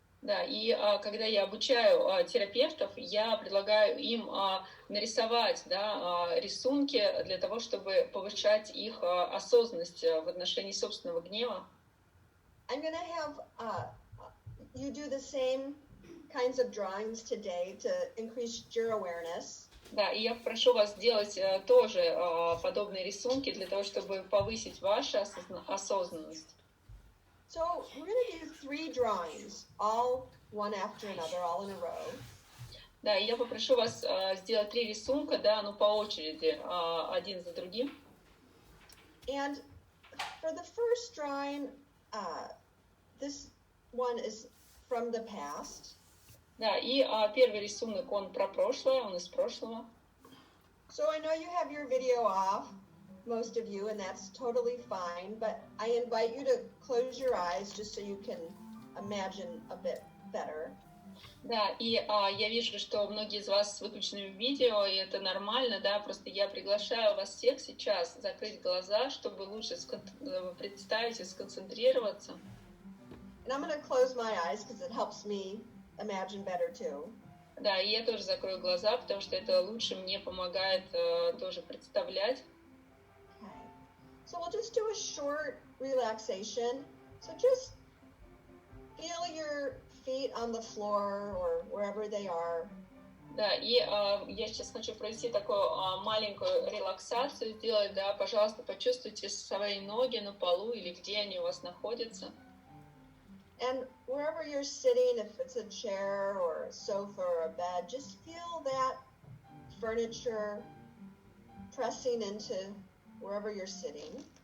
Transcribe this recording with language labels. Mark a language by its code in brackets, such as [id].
[ru] Да, и когда я обучаю терапевтов, я предлагаю им нарисовать, да, рисунки для того, чтобы повышать их осознанность в отношении собственного гнева. [en] I'm going to have you do the same kinds of drawings today to increase your awareness. [ru] Да, и я прошу вас делать тоже подобные рисунки для того, чтобы повысить вашу осознанность. [en] So we're going to do 3 drawings, all one after another, all in a row. [ru] Да, и я попрошу вас сделать 3 рисунка, да, по очереди, один за другим. [en] And for the first drawing, this one is from the past. [ru] Да, и первый рисунок, он про прошлое, он из прошлого. [en] So I know you have your video off, most of you, and that's totally fine, but I invite you to close your eyes just so you can imagine a bit better. [ru] Да, и я вижу, что многие из вас с выключенным видео, и это нормально, да, просто я приглашаю вас всех сейчас закрыть глаза, чтобы лучше представить и сконцентрироваться. [en] And I'm going to close my eyes because it helps me imagine better too. [ru] Да, и я тоже закрою глаза, потому что это лучше мне помогает тоже представлять. [en] Okay. So we'll just do a short relaxation. So just feel your feet on the floor or wherever they are. [ru] Да, и я сейчас хочу провести такую маленькую релаксацию сделать, да, пожалуйста, почувствуйте свои ноги на полу или где они у вас находятся. [en] And wherever you're sitting, if it's a chair or a sofa or a bed, just feel that furniture pressing into wherever you're sitting.